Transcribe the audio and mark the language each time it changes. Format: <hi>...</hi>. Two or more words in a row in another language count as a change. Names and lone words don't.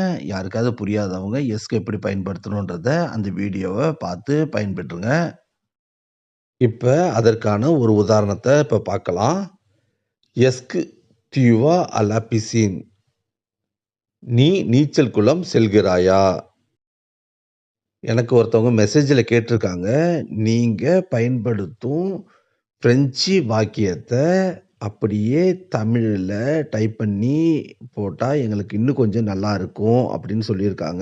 <ta>யாருக்காவது புரியாதவங்க எஸ்கை எப்படி பயன்படுத்தணுன்றத அந்த வீடியோவ பார்த்து பயன்பெற்றுங்க. இப்ப அதற்கான ஒரு உதாரணத்த இப்ப பார்க்கலாம்.</ta> <fr>எஸ்கு tu vas à la piscine?</fr> <ta>நீ நீச்சல் குளம் செல்கிறாயா? எனக்கு ஒருத்தவங்க மெசேஜ்ல கேட்டிருக்காங்க. நீங்க பயன்படுத்தும் பிரெஞ்சு வாக்கியத்த அப்படியே தமிழ்ல டைப் பண்ணி போட்டா எங்களுக்கு இன்னும் கொஞ்சம் நல்லா இருக்கும் அப்படின்னு சொல்லியிருக்காங்க.</ta>